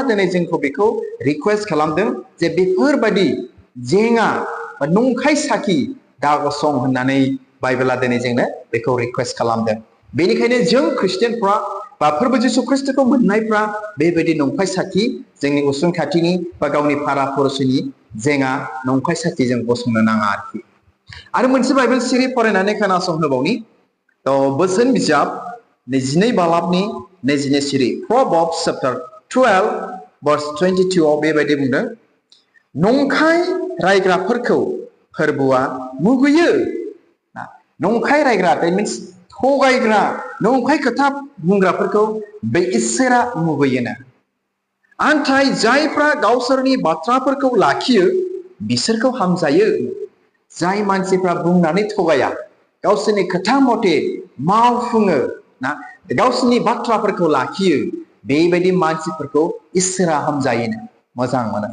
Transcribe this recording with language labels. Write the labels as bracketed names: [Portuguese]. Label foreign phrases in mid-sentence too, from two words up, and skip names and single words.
[Bodo] दिनै जोंखौ बेखौ रिक्वेस्ट खालामदों जे बेफोरबायदि जेङा बा नंखाय साखि दागसं होननानै बाइबेला दिनै जोंनो बेखौ रिक्वेस्ट खालामदों बेनिखायनो जों ख्रिस्टियानफ्रा बा फोरबो जिसु ख्रिस्टखौ मोननायफ्रा बेबायदि नंखाय साखि जोंनि उसुं खाथिनि बा गावनि फारा फुरुसिनि जेङा नंखाय साखिजों गसंनो नाङा आरोखि आरो मोनसे बाइबेल सिरि फरायनानै खोनासंहोबावनि बोसोन बिजाब 22 बालाबनि 22 सिरि [English] Proverbs chapter [Bodo] 12 verse 22 आव बेबायदि बुंदों नंखाय रायग्राफोरखौ फोरबोआ मुगैयो नंखाय रायग्रा [English] that means [Bodo] थगायग्रा नंखाय खोथा बुंग्राफोरखौ बे इसोरा मुगैयोनो आन्थाय जायफ्रा गावसोरनि बाथ्राफोरखौ लाखियो बिसोरखौ हामजायो जाय मानसिफ्रा बुंनानै थगाया गावसोरनि खोथा मथे मावफुङो ना गावसोरनि बाथ्राफोरखौ लाखियो बेबायदि मानसिफोरखौ इसोरा हामजायोनो मोजां मोनो